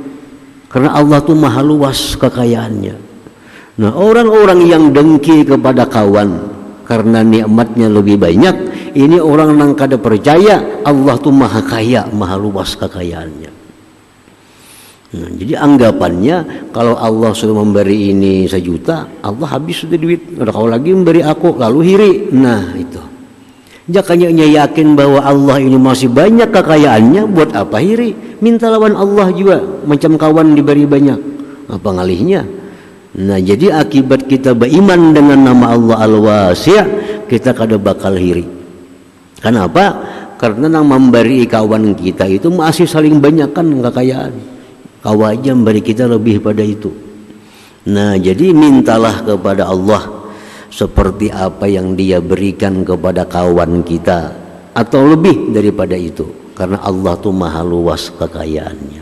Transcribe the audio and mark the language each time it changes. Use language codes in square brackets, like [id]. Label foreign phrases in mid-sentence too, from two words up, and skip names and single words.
[id] Karena Allah tuh maha luas kekayaannya. Nah orang-orang yang dengki kepada kawan karena nikmatnya lebih banyak, ini orang yang kada percaya Allah tuh maha kaya, maha luas kekayaannya. Nah, jadi anggapannya kalau Allah sudah memberi ini 1 juta, Allah habis sudah duit. [bjn] Udah kau lagi memberi aku, lalu hiri. Nah itu. Jakanya yakin bahwa Allah ini masih banyak kekayaannya, buat apa hiri? Minta lawan Allah juga, macam kawan diberi banyak. Apa ngalihnya? [id] Nah jadi akibat kita beriman dengan nama Allah Al-Wasi', kita kada bakal hiri. Kenapa? Karena yang memberi kawan kita itu masih saling banyakkan kekayaan. Kau aja memberi kita lebih pada itu. Nah jadi mintalah kepada Allah seperti apa yang dia berikan kepada kawan kita, atau lebih daripada itu, karena Allah tuh maha luas kekayaannya.